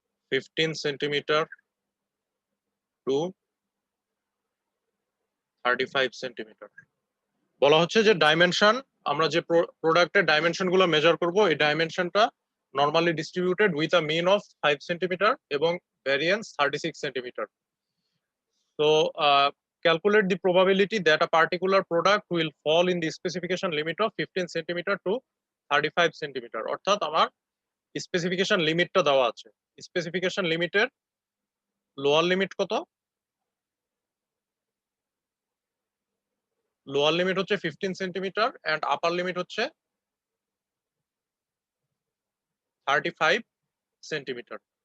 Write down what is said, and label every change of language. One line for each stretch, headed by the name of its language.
English: 15 centimeter to 35 centimeter.
Bangla: বলা হচ্ছে যে ডাইমেনশন, আমরা যে প্রোডাক্টের ডাইমেনশন গুলো মেজার করব, এই ডাইমেনশনটা
English: normally distributed with a mean of
Bangla: 5 centimetre এবং variance 36 centimetre.
English: So calculate the probability that a particular product will fall in the specification limit of 15 centimeter to 35 centimeter.
Bangla: অর্থাৎ আমার স্পেসিফিকেশন লিমিটটা দেওয়া আছে. স্পেসিফিকেশন লিমিটের lower limit কত? Lower limit হচ্ছে 15 centimetre and upper limit হচ্ছে 35 centimetre.